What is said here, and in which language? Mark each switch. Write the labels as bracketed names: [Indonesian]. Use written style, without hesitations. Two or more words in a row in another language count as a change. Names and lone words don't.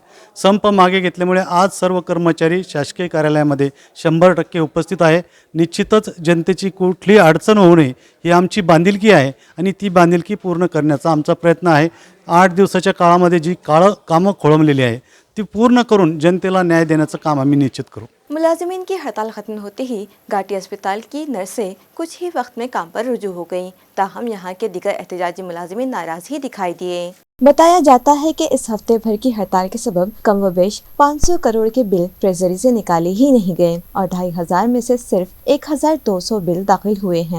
[Marathi] संप मागे घेतल्यामुळे आज सर्व कर्मचारी शासकीय कार्यालयामध्ये 100% उपस्थित आहे। निश्चितच जनतेची कुठलीही अडचण होऊ नये ही आमची बांधिलकी आहे आणि ती बांधिलकी पूर्ण करण्याचा आमचा प्रयत्न आहे। 8 दिवसाच्या काळामध्ये जी कामं खोळंबलेली आहे ती पूर्ण करून जनतेला न्याय देण्याचं काम आम्ही निश्चित करू। [Urdu] ملازمین کی ہڑتال ختم ہوتے ہی گھاٹی اسپتال کی نرسیں کچھ ہی وقت میں کام پر رجوع ہو گئیں، تاہم یہاں کے دیگر احتجاجی ملازمین ناراض ہی دکھائی دیے۔ بتایا جاتا ہے کہ اس ہفتے بھر کی ہڑتال کے سبب کم و بیش 500 کروڑ کے بل ٹریزری سے نکالے ہی نہیں گئے اور 2500 میں سے صرف 1200 بل داخل ہوئے ہیں۔